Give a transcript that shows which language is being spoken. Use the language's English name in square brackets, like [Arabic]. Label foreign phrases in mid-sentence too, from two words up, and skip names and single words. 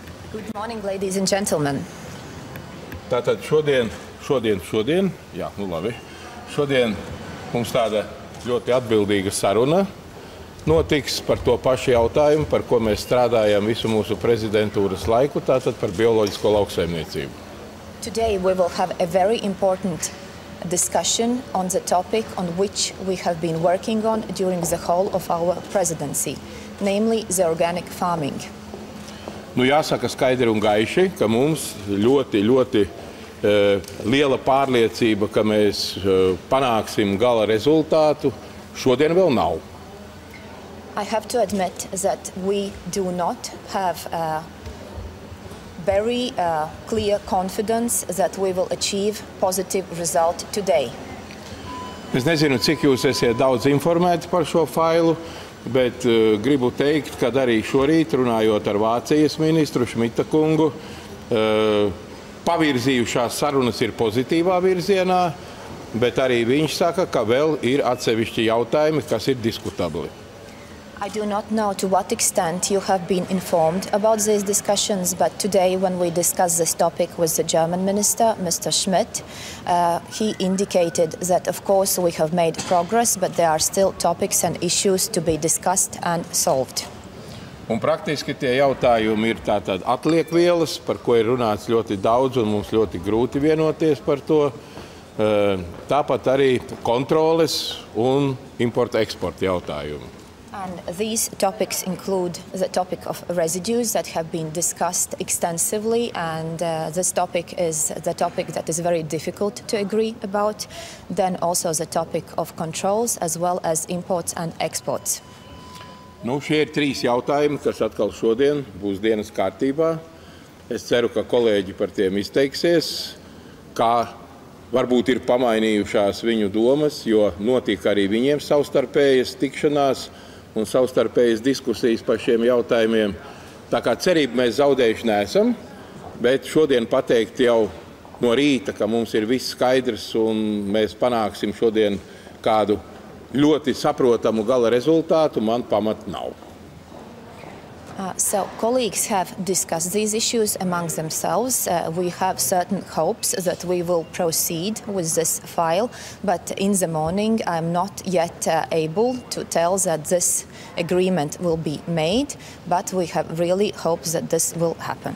[English] Good morning, ladies and gentlemen. [Latvian] Tātad šodien, jā, nu labi. Šodien mums tāda ļoti atbildīga saruna notiks par to pašu jautājumu, par ko mēs strādājam visu mūsu prezidentūras laiku, tātad par bioloģisko lauksaimniecību. [English] Today we will have a very important discussion on the topic on which we have been working on during the whole of our presidency, namely the organic farming. [Latvian] Nu, jāsaka skaidri un gaiši, ka mums ļoti liela pārliecība, ka mēs panāksim gala rezultātu, šodien vēl nav. [English] I have to admit that we do not have a very clear confidence that we will achieve positive result today. [Latvian] Es nezinu, cik jūs esiet daudz informēti par šo failu, bet gribu teikt, ka arī šorīt, runājot ar Vācijas ministru Šmita kungu, pavirzījušās sarunas ir pozitīvā virzienā, bet arī viņš saka, ka vēl ir atsevišķi jautājumi, kas ir diskutabli. [English] I do not know to what extent you have been informed about these discussions, but today when we discussed this topic with the German minister, Mr. Schmidt, he indicated that of course we have made progress, but there are still topics and issues to be discussed and solved. [Latvian] Un praktiski tie jautājumi ir tātad atliekvielas, par ko ir runāts ļoti daudz un mums ļoti grūti vienoties par to. Tāpat arī kontroles un importa-eksporta jautājumi. [English] And these topics include the topic of residues that have been discussed extensively, and this topic is the topic that is very difficult to agree about. Then also the topic of controls as well as imports and exports. [Latvian] Nu, šie ir trīs jautājumi, kas atkal šodien būs dienas kārtībā. Es ceru, ka kolēģi par tiem izteiksies, kā varbūt ir pamainījušās viņu domas, jo notika arī viņiem savstarpējas tikšanās un savstarpējas diskusijas par šiem jautājumiem. Tā kā cerību mēs zaudējuši neesam, bet šodien pateikt jau no rīta, ka mums ir viss skaidrs un mēs panāksim šodien kādu ļoti saprotamu gala rezultātu, man pamat nav. [English] So colleagues have discussed these issues among themselves. We have certain hopes that we will proceed with this file, but in the morning I'm not yet able to tell that this agreement will be made, but we have really hopes that this will happen.